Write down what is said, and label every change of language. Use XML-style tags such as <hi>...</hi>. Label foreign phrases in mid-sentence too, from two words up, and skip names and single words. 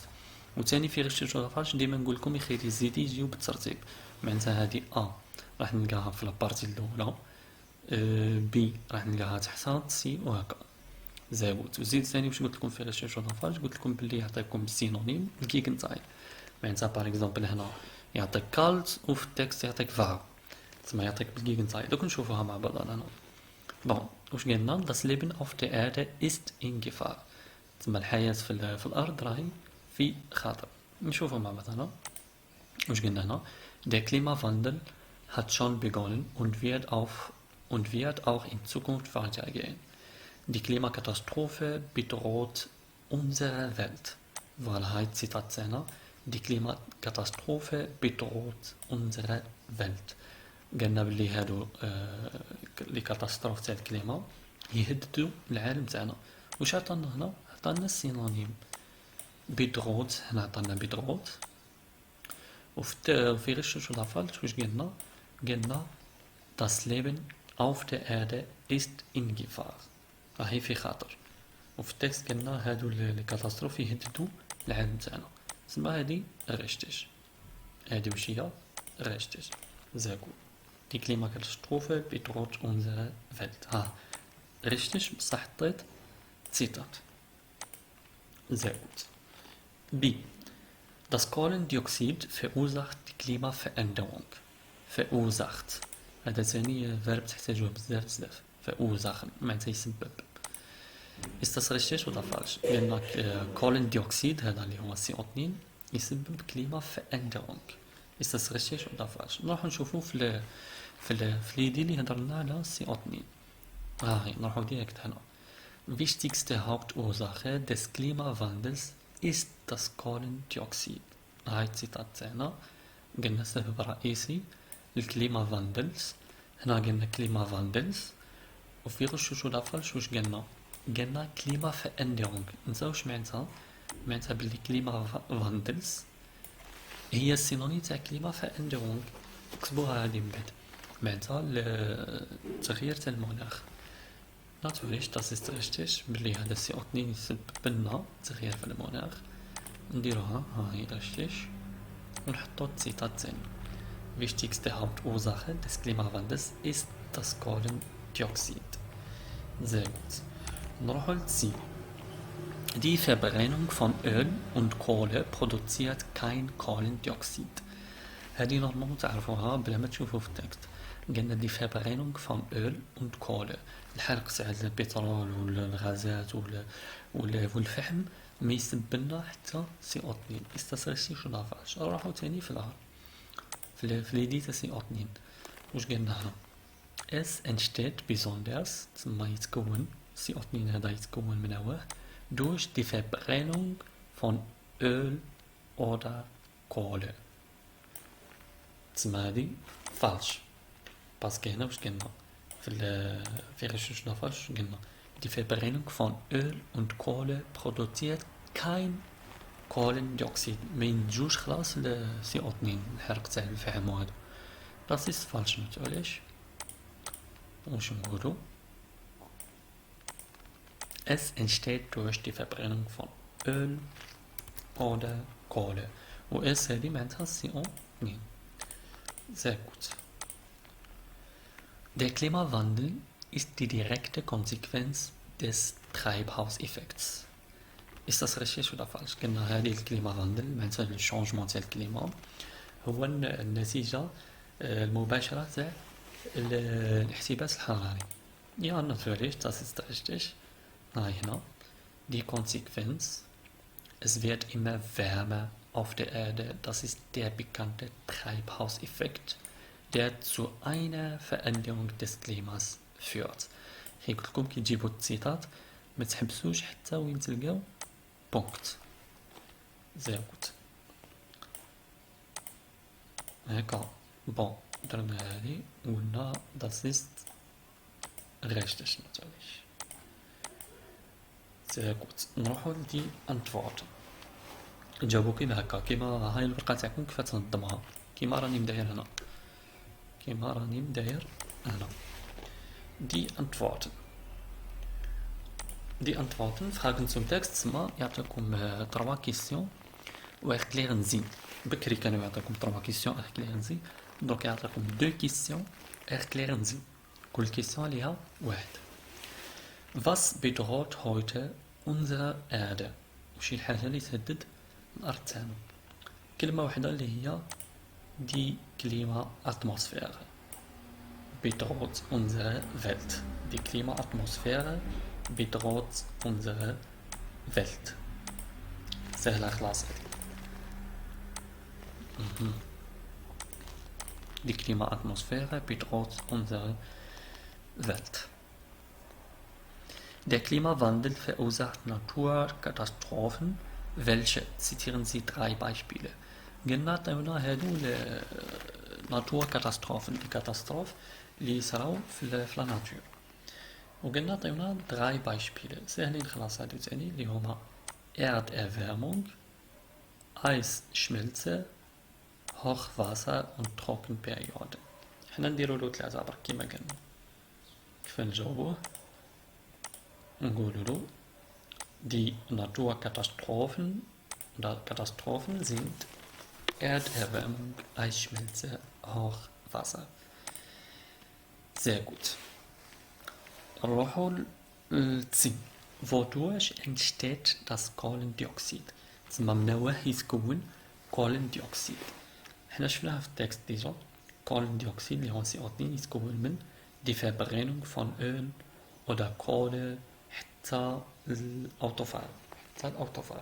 <ar>وثاني في غيشتيش ولا فالش ديما نقول لكم يخيري زيدي يجيو بالترتيب معناتها هذه راح نلقاها في لابارتي الاولى بي راح نلقاها تحتها سي وهكا زاوت. وزيد ثاني واش قلت لكم في غيشتيش ولا فالش قلت لكم بلي يعطيكم السينونيم الكيغنتايل معناتها</ar> <fr>par exemple</fr> <ar>هنا يعطيك كالت وفي التكست يعطيك فار تسمى يعطيك بالكيغنتايل. دوك نشوفوها مع بعضنا هنا. بون واش قلنا</ar> <de>das Leben auf der Erde ist in Gefahr</de> <ar>تسمى الحياة في الأرض راهي في خطر. نشوفوا مع بعضنا واش قلنا هنا.</ar> <de>Der Klimawandel hat schon begonnen und wird auch in Zukunft weitergehen. Die Klimakatastrophe bedroht unsere Welt.</de> <ar>Voilà, هاي السيطات تاعنا.</ar> <de>Die Klimakatastrophe bedroht unsere Welt.</de> <ar>قلنا بلي هادو</ar> <fr>les catastrophes</fr> <ar>تاع الكليما يهددوا العالم تاعنا. واش عطانا هنا؟ عطانا السينونيم بدروت. هنا عطانا بدروت وفي غشوش ولا فالش واش قلنا</ar> <de>das Leben auf der Erde ist in Gefahr</de> <ar>راهي في خطر. وفي التكست قلنا هادو</ar> <fr>les catastrophes</fr> <ar>يهددوا العالم تاعنا تسمى هادي غشتش. هادي واش هي غشتش زاكو.</ar> <de>Die Klimakatastrophe bedroht unsere Welt.</de> <ar>richtig بصح حطيت Zitat.</ar> <de>Sehr gut. B. Das Kohlendioxid verursacht die Klimaveränderung. verursacht.</de> <ar>هذا ثاني فيرب تحتاجوه بزاف بزاف. verursachen معناتها يسبب.</ar> <de>Ist das richtig oder falsch؟</de> <ar>لأن Kohlendioxid هذا اللي هو CO2 يسبب Klimaveränderung.</ar> <de>Ist das richtig oder falsch؟</de> <ar>نروح نشوفو في اليدي اللي هضرنا على CO2. هاي نروحو ديريكت هنا.</ar> <de>Wichtigste Hauptursache des Klimawandels ist das Kohlendioxid.</de> <ar>هاي السيطات تاعنا قلنا سبب رئيسي للكليمافاندلز. هنا قلنا كليمافاندلز وفي غش ولا فالش واش قلنا كليمافيرندرونغ. نساوش معناتها بلي كليمافاندلز هي السينونيم تاع كليمافيرندرونغ. اكتبوها هادي من بعد معناتها التغيير تاع المناخ.</ar> <de>Natürlich, das ist richtig.</de> <ar>بلي هذا CO2 يسبب لنا تغيير في المناخ. نديروها هاي richtig ونحطو السيطات تاعنا.</ar> <de>Wichtigste Hauptursache des Klimawandels ist das Kohlendioxid. Sehr gut.</de> <ar>نروحو للسي.</ar> <de>Die Verbrennung von Öl und Kohle produziert kein Kohlendioxid.</de> <ar>هذه نورمالمون تعرفوها بلا ما تشوفو في التكست. قلنا دي</ar> <de>Verbrennung von Öl und Kohle.</de> <ar>الحرق تاع البترول والغازات والفحم ما يسبب لنا حتى CO2. Ist das richtig oder falsch؟ نروحو تاني في اليدي تاع CO2.</ar> <de>واش قلنا هنا؟ Es entsteht besonders</de> <ar>تسمى يتكون CO2 هذا يتكون من هواه</ar> <de>durch die Verbrennung von Öl oder Kohle.</de> <ar>تسمى هادي فالش باسكو هنا واش قلنا في غش ولا فالش قلنا</ar> <de>die Verbrennung von Öl und Kohle produziert kein Kohlendioxid.</de> <ar>ما ينتجوش خلاص CO2 الحرق تاع الفحم وهذا.</ar> <de>Das ist falsch natürlich.</de> <ar>واش نقولو؟</ar> <de>Es entsteht durch die Verbrennung von Öl oder Kohle.</de> <ar>و es هذه معناتها CO2.</ar> <de>Sehr gut. Der Klimawandel ist die direkte Konsequenz des Treibhauseffekts. Ist das richtig oder falsch؟</de> <ar>قلنا هذه الكليمافاندل معناتها الشونجمون تاع الكليما هو النتيجة المباشرة تاع الاحتباس الحراري.</ar> <de>Ja, natürlich, das ist richtig.</de> <ar>هاي هنا.</ar> <de>Die Konsequenz. Es wird immer wärmer auf der Erde. Das ist der bekannte Treibhauseffekt, der zu einer Veränderung des Klimas führt.</de> <ar>هي قلت لكم كي تجيبوا السيطات ما تحبسوش حتى وين تلقاو بونكت.</ar> <de>Sehr gut.</de> <ar>هكا بون درنا هادي وقلنا</ar> <de>das ist richtig natürlich. Sehr gut.</de> <ar>نروحو لدي Antworten. جاوبو كيما هكا كيما هاي الورقة تاعكم كيف تنظمها كيما راني مداير هنا.</ar> <de>Die Antworten. Die Antworten Fragen zum Text</de> <ar>تسمى يعطيكم 3 كيسيون و</ar> <de>erklären Sie.</de> <ar>بكري كانوا يعطيكم 3 كيسيون</ar> <de>erklären Sie.</de> <ar>دونك يعطيكم 2 كيسيون</ar> <de>erklären Sie.</de> <ar>كل كيسيون ليها واحد.</ar> <de>Was bedroht heute unsere Erde؟</de> <ar>وشي الحاجة اللي تهدد الأرض تاعنا؟ كلمة واحدة اللي هي</ar> <de>die Klimaatmosphäre. Bedroht unsere Welt. Die Klimaatmosphäre bedroht unsere Welt.</de> <ar>سهلة خلاص.</ar> <de>Die Klimaatmosphäre bedroht unsere Welt. Der Klimawandel verursacht Naturkatastrophen. Welche? Zitieren Sie 3 Beispiele.</de> <ar>قلنا هنا هادو Naturkatastrophen.</ar> <de>Die Katastrophe</de> <ar>اللي يصراو في لا ناتور. وقلنا عطيونا 3 Beispiele ساهلين خلاص هادو تاني اللي هما</ar> <de>Erderwärmung, Eisschmelze, Hochwasser und Trockenperiode.</de> <ar>حنا نديرولو 3 برك كيما قلنا. كيف نجاوبوه؟ نقولولو</ar> <de>die Katastrophen sind Erderwärmung, Eisschmelze, Hochwasser. Sehr gut.</de> <ar>نروحو للسي.</ar> <de>Wodurch entsteht das Kohlendioxid؟</de> <ar>تسمى من واه يتكون كولين ديوكسيد. حنا شفناها في التكست ديجا. كولين ديوكسيد اللي هو CO2 يتكون من دي</ar> <de>Verbrennung von Öl oder Kohle</de> <ar>حتى الأوتوفار، حتى الأوتوفار.</ar>